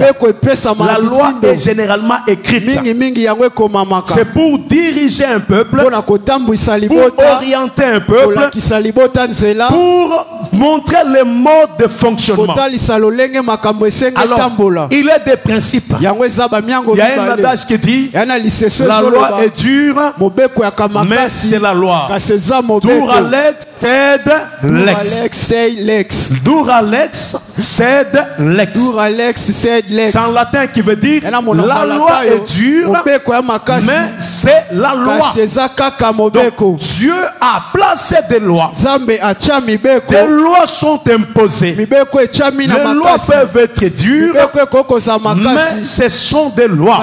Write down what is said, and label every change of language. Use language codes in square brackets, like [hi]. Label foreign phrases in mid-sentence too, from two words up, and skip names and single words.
[fr] La loi est généralement écrite. C'est pour diriger un peuple, pour orienter un peuple, pour montrer le mode de fonctionnement. Alors, il est des principes. Il y a un adage qui dit, la loi est dure, mais c'est la loi. [la] Dura lex sed lex. Dura lex sed lex. [fr] C'est en latin qui veut dire, la loi est dure, mais c'est la loi. Donc, Dieu a placé des lois. Des lois sont imposées. Les lois peuvent être dures, mais ce sont des lois.